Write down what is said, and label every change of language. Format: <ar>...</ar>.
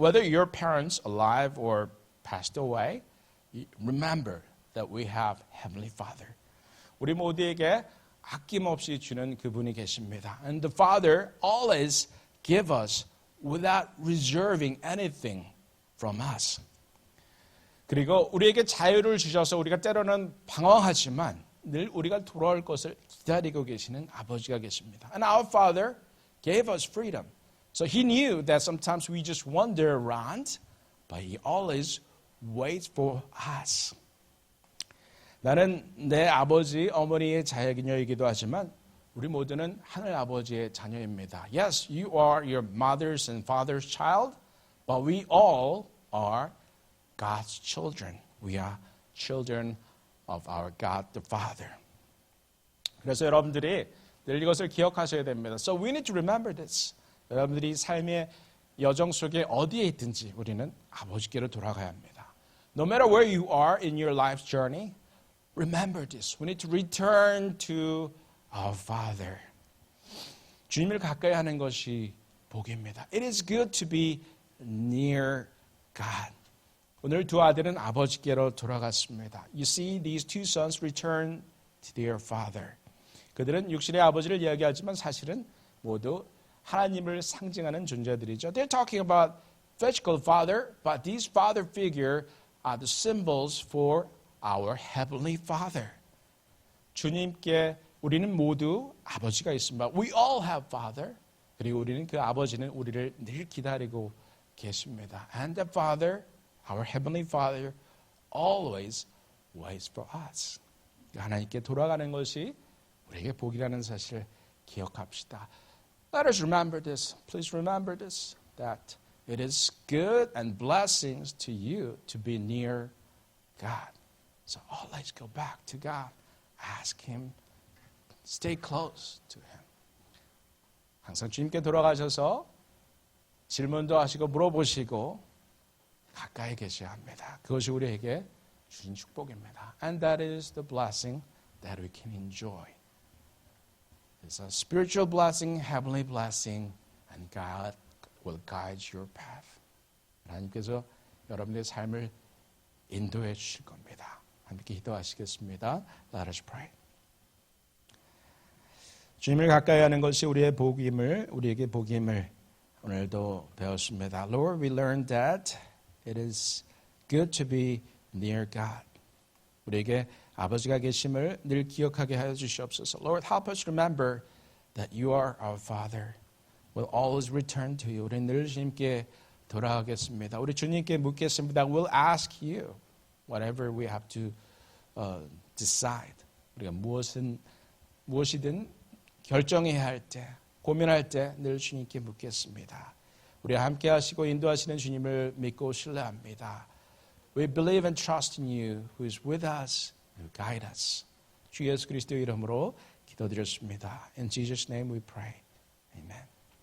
<en>Whether your parents alive or passed away, remember that we have Heavenly Father.</en> <ko>우리 모두에게 아낌없이 주는 그분이 계십니다.</ko> <en>And the Father always give us without reserving anything from us.</en> <ko>그리고 우리에게 자유를 주셔서 우리가 때로는 방황하지만 늘 우리가 돌아올 것을 기다리고 계시는 아버지가 계십니다.</ko> <en>And our Father gave us freedom. So He knew that sometimes we just wander around, but He always waits for us.</en> <ko>나는 내 아버지, 어머니의 자녀이기도 하지만 우리 모두는 하늘 아버지의 자녀입니다.</ko> <en>Yes, you are your mother's and father's child, but we all are God's children. We are children of our God the Father.</en> <ko>그래서 여러분들이 늘 이것을 기억하셔야 됩니다.</ko> <en>So we need to remember this.</en> <ko>여러분들이 삶의 여정 속에 어디에 있든지 우리는 아버지께로 돌아가야 합니다.</ko> <en>No matter where you are in your life's journey, remember this. We need to return to our Father.</en> <ko>주님을 가까이 하는 것이 복입니다.</ko> <en>It is good to be near God.</en> <ko>오늘 두 아들은 아버지께로 돌아갔습니다.</ko> <en>You see, these two sons return to their father.</en> <ko>그들은 육신의 아버지를 이야기하지만 사실은 모두 하나님을 상징하는 존재들이죠.</ko> <en>They're talking about physical father, but these father figure are the symbols for our heavenly Father.</en> <ko>주님께 우리는 모두 아버지가 있습니다.</ko> <en>We all have Father.</en> <ko>그리고 우리는 그 아버지는 우리를 늘 기다리고 계십니다.</ko> <en>And the Father, our heavenly Father, always waits for us.</en> <ko>하나님께 돌아가는 것이 우리에게 복이라는 사실을 기억합시다.</ko> <en>Let us remember this. Please remember this. That it is good and blessings to you to be near God. So always go back to God. Ask Him. Stay close to Him.</en> <ko>항상 주님께 돌아가셔서 질문도 하시고 물어보시고 가까이 계셔야 합니다. 그것이 우리에게 주신 축복입니다.</ko> <en>And that is the blessing that we can enjoy. It's a spiritual blessing, heavenly blessing, and God will guide your path.</en> <ko>하나님께서 여러분의 삶을 인도해 주실 겁니다. 함께 기도하시겠습니다.</ko> <en>Let us pray.</en> <ko>주님을 가까이 하는 것이 우리에게 복임을 오늘도 배웠습니다.</ko> <en>Lord, we learned that it is good to be near God.</en> <ko>우리에게 아버지가 계심을 늘 기억하게 하여 주시옵소서.</ko> <en>Lord, help us remember that you are our Father. We'll always return to you.</en> <ko>우리 늘 주님께 돌아가겠습니다. 우리 주님께 묻겠습니다.</ko> <en>We'll ask you whatever we have to decide.</en> <ko>우리가 무엇이든 결정해야 할 때, 고민할 때 늘 주님께 묻겠습니다. 우리와 함께 하시고 인도하시는 주님을 믿고 신뢰합니다.</ko> <en>We believe and trust in you who is with us, who guide us.</en> <ko>주 예수 그리스도의 이름으로 기도드렸습니다.</ko> <en>In Jesus' name we pray. Amen.</en>